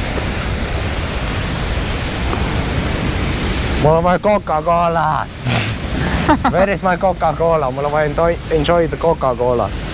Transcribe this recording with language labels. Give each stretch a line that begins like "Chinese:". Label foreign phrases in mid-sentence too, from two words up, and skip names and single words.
Estonian: Mul on vaja Coca-Cola.
English: Where is my Coca-Cola?
Estonian: Mul on vaja
English: enjoy the Coca-Cola.